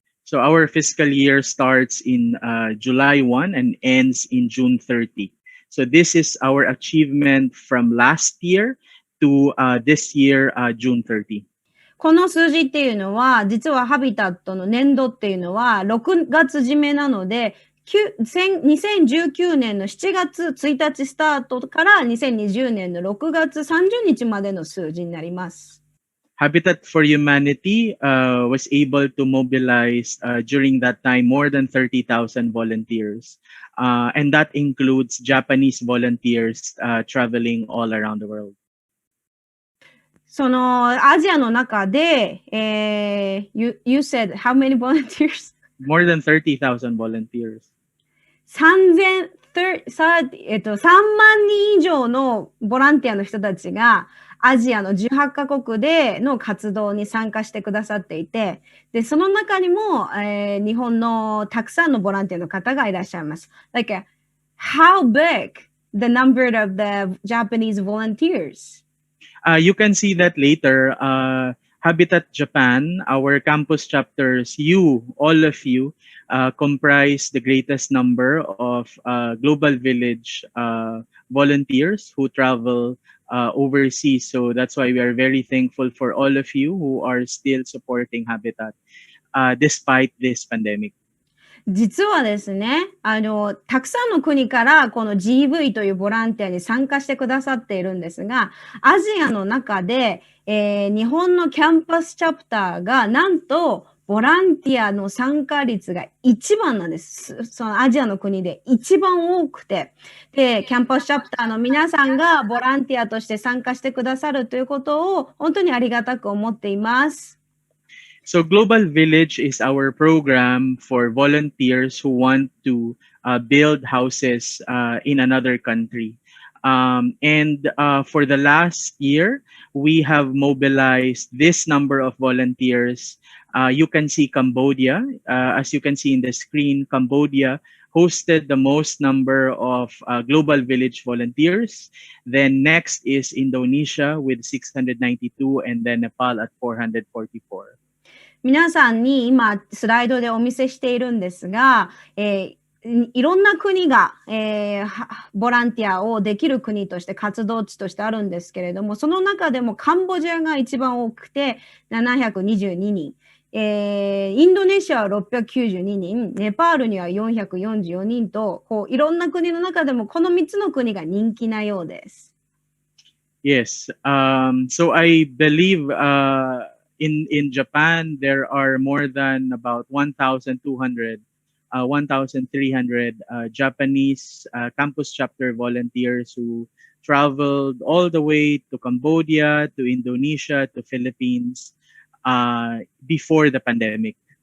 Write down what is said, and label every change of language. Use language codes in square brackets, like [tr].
[en] So our fiscal year starts in July 1 and ends in June 30. So this is our achievement from last year to this year, June 30. [ja] この数字っていうのは、実はハビタットの年度っていうのは6月締めなので、2019年の7月1日スタートから2020年の6月30日までの数字になります。 [en] Habitat for Humanity was able to mobilize during that time more than 30,000 volunteers. And that includes Japanese volunteers traveling all around the world. [ja] そのアジアの中で、 [en] you said how many volunteers? More than 30,000 volunteers. [ja] 3万人以上のボランティアの人たちがアジアの18カ国での活動に参加してくださっていて、で、その中にも、日本のたくさんのボランティアの方がいらっしゃいます。 [en] Like, how big the number of the Japanese volunteers? You can see that later. Habitat Japan, our campus chapters, all of you, comprise the greatest number of Global Village volunteers who travel overseas. So that's why we are very thankful for all of you who are still supporting Habitat despite this pandemic. [ja] 実はですね、たくさんの国からこの GV というボランティアに参加してくださっているんですが、アジアの中で、日本のキャンパスチャプターがなんとボランティアの参加率が一番なんです。そのアジアの国で一番多くて。で、キャンパスチャプターの皆さんがボランティアとして参加してくださるということを本当にありがたく思っています。 [en] So Global Village is our program for volunteers who want to build houses in another country. And for the last year, we have mobilized this number of volunteers. You can see Cambodia. As you can see in the screen, Cambodia hosted the most number of Global Village volunteers. Then next is Indonesia with 692 and then Nepal at 444. [ja] 皆さんに今スライドでお見せしているんですが、いろんな国が、ボランティアをできる国として活動地としてあるんですけれども、その中でもカンボジアが一番多くて722人、インドネシアは692人、ネパールには444人と、こういろんな国の中でもこの3つの国が人気なようです。 [en] Yes, so I believe in Japan, there are more than about 1,200, 1,300 Japanese campus chapter volunteers who traveled all the way to Cambodia, to Indonesia, to Philippines before the pandemic.